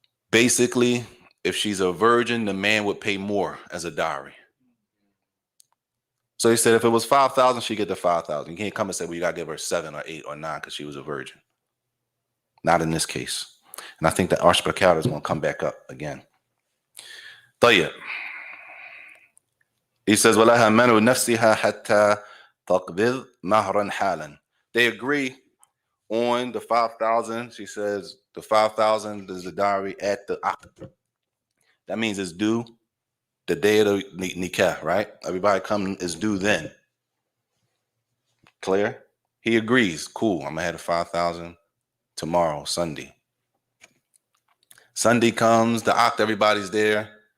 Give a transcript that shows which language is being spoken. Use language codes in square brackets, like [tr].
[en] Basically, if she's a virgin, the man would pay more as a dowry. So he said if it was 5,000, she'd get the 5,000. You can't come and say, well, you got to give her 7 or 8 or 9 because she was a virgin. Not in this case. And I think that Arshbakar is going to come back up again. [ar] طيب. [en] He says, [ar] وَلَهَا مَنُ نَفْسِهَا حَتَّى تَقْبِضْ مَهْرًا حَالًا. [en] They agree on the 5,000. She says the 5,000 is the dowry at the aqd. That means it's due the day of the nikah, right? Everybody come is due then. Clear? He agrees. Cool. I'm gonna have the 5,000 tomorrow, Sunday. Sunday comes, the aqd, everybody's there.